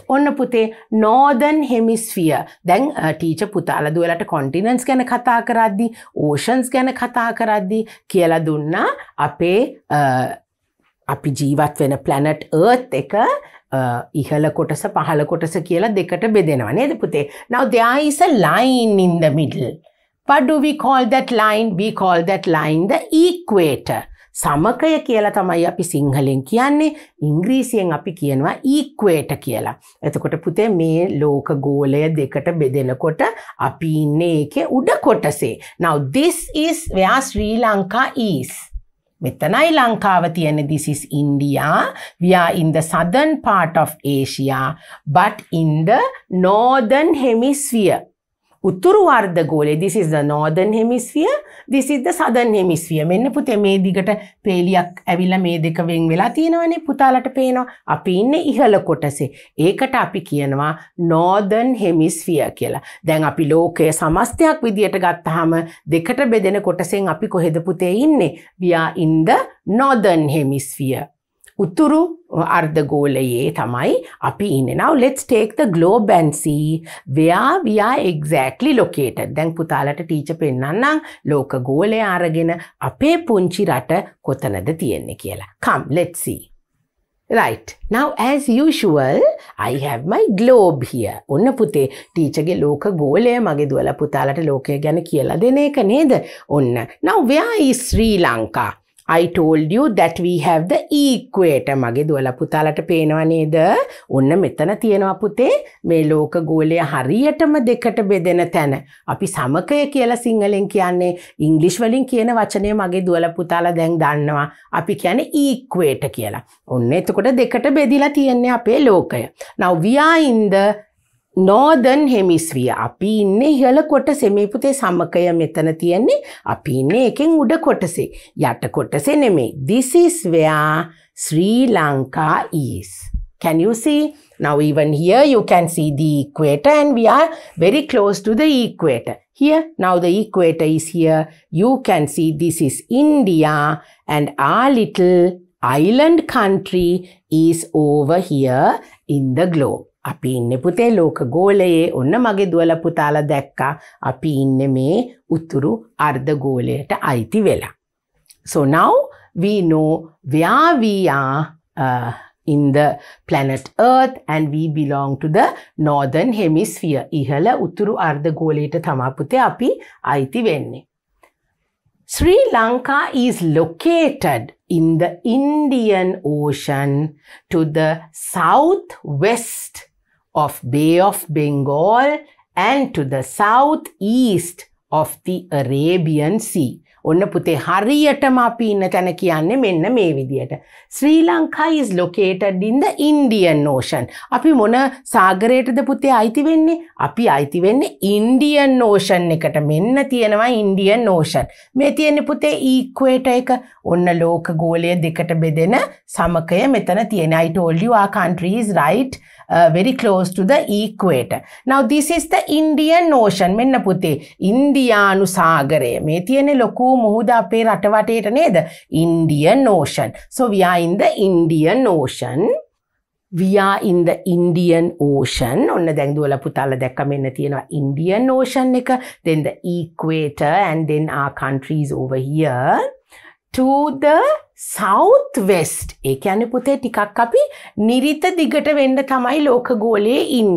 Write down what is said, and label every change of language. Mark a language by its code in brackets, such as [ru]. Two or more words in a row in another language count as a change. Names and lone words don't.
[si] ඔන්න පුතේ [en] northern hemisphere. [si] දැන් ටීචර් පුතාලා දුවලට continents ගැන කතා කරද්දී, oceans ගැන කතා කරද්දී කියලා දුන්නා අපේ අපි ජීවත් වෙන [en] planet earth [si] එක ඉහළ කොටස පහළ කොටස කියලා දෙකට බෙදෙනවා නේද පුතේ? [en] Now there is a line in the middle. What do we call that line? We call that line the equator. [si] සමකය කියලා තමයි අපි සිංහලෙන් කියන්නේ. ඉංග්‍රීසියෙන් අපි කියනවා equator කියලා. එතකොට පුතේ මේ ලෝක ගෝලය දෙකට බෙදෙනකොට අපි ඉන්නේ ඒකේ උඩ කොටසේ. [en] Now this is where Sri Lanka is. [si] මෙතනයි ලංකාව තියෙන්නේ. [en] This is India. We are in the southern part of Asia but in the northern hemisphere. [si] උතුරු අර්ධගෝලය. [en] This is the northern hemisphere. This is the southern hemisphere. [si] මෙන්න පුතේ මේ දිගට පේලියක් ඇවිල්ලා මේ දෙක වෙන් වෙලා තියෙනවනේ. පුතාලට පේනවා. අපි ඉන්නේ ඉහළ කොටසේ. ඒකට අපි කියනවා [en] northern hemisphere [si] කියලා. දැන් අපි ලෝකයේ සමස්තයක් විදියට ගත්තාම දෙකට බෙදෙන කොටසෙන් අපි කොහෙද පුතේ ඉන්නේ? [en] We are in the northern hemisphere. [si] උතුරු අර්ධගෝලයේ තමයි අපි ඉන්නේ. [en] Now let's take the globe and see where we are exactly located. [si] දැන් පුතාලට ටීචර් පෙන්නන්නම් ලෝක ගෝලය අරගෙන අපේ පුංචි රට කොතනද තියෙන්නේ කියලා. [en] Come, let's see. Right. Now as usual, I have my globe here. [si] ඔන්න පුතේ ටීචර්ගේ ලෝක ගෝලය මගේ දුවලා පුතාලට ලෝකය ගැන කියලා දෙන එක නේද? ඔන්න. [en] Now where is Sri Lanka? I told you that we have the equator. [si] මගේ දුවලා පුතාලට පේනවා නේද? ඔන්න මෙතන තියෙනවා පුතේ මේ ලෝක ගෝලය හරියටම දෙකට බෙදෙන තැන. අපි සමකය කියලා සිංහලෙන් කියන්නේ. ඉංග්‍රීසි වලින් කියන වචනේ මගේ දුවලා පුතාලා දැන් දන්නවා. අපි කියන්නේ equator කියලා. ඔන්න එතකොට දෙකට බෙදිලා තියෙන්නේ අපේ ලෝකය. [en] Now we are in the northern hemisphere. [si] අපි ඉන්නේ ඉහළ කොටසේ. මේ පුතේ සමකය මෙතන තියෙන්නේ. අපි ඉන්නේ එකෙන් උඩ කොටසේ. යට කොටසේ නෙමෙයි. [en] This is where Sri Lanka is. Can you see? Now even here you can see the equator and we are very close to the equator. Here, now the equator is here. You can see this is India and our little island country is over here in the globe. [si] අපි ඉන්නේ පුතේ ලෝක ගෝලයේ. ඔන්න මගේ දුවලා පුතාලා දැක්කා අපි ඉන්නේ මේ උතුරු අර්ධ ගෝලයට අයිති වෙලා. [en] So now we know where we are in the planet Earth and we belong to the northern hemisphere. [si] ඉහළ උතුරු අර්ධ ගෝලයට තමයි පුතේ අපි අයිති වෙන්නේ. [en] Sri Lanka is located in the Indian Ocean to the southwest of Bay of Bengal and to the southeast of the Arabian Sea. [si] ඔන්න පුතේ හරියටම අපි ඉන්න තැන කියන්නේ මෙන්න මේ විදියට. [en] Sri Lanka is located in the Indian Ocean. [si] අපි මොන සාගරයටද පුතේ අයිති වෙන්නේ? අපි අයිති වෙන්නේ Indian Ocean එකට. මෙන්න තියෙනවා Indian Ocean. මේ තියෙන්නේ පුතේ equator එක. ඔන්න ලෝක ගෝලය දෙකට බෙදෙන සමකය මෙතන තියෙන. [en] I told you our country is right very close to the equator. Now this is the Indian Ocean. [si] මෙන්න පුතේ ඉන්දියානු සාගරය. මේ තියෙන්නේ ලොකු මුහුද අපේ රට වටේට නේද? [en] Indian Ocean. So we are in the Indian Ocean. We are in the Indian Ocean. [si] ඔන්න දැන් දුවලා පුතාලා දැක්ක මෙන්න තියෙනවා Indian Ocean එක. [en] Then the equator and then our country is over here. To the southwest. [si] ඒ කියන්නේ පුතේ ටිකක් අපි නිරිත දිගට වෙන්න තමයි ලෝක ගෝලයේ ඉන්නේ.